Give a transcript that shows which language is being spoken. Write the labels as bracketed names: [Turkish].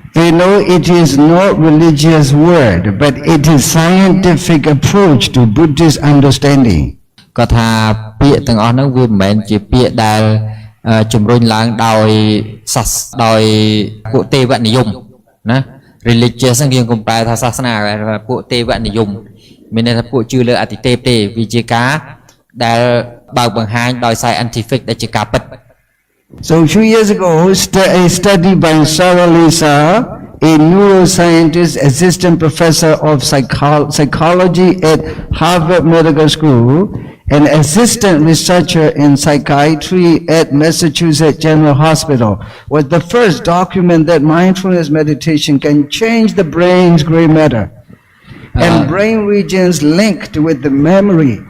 [English] We know it is not religious word, but it is scientific approach to Buddhist understanding. [Khmer] គាត់ថាពាក្យទាំងអស់ហ្នឹងវាមិនមែនជាពាក្យដែលជំរុញឡើងដោយពួកទេវនិយមណា religious ហ្នឹងយើងកុំប្រែថាសាសនាពួកទេវនិយមមានន័យថាពួកជឿលើអតិទេពទេវាជាការដែលបើកបង្ហាញដោយ scientific ដែលជាការពិត [English] So a few years ago, a study by Sarah Lisa, a neuroscientist, assistant professor of psychology at Harvard Medical School, an assistant researcher in psychiatry at Massachusetts General Hospital, was the first document that mindfulness meditation can change the brain's gray matter and brain regions linked with the memory.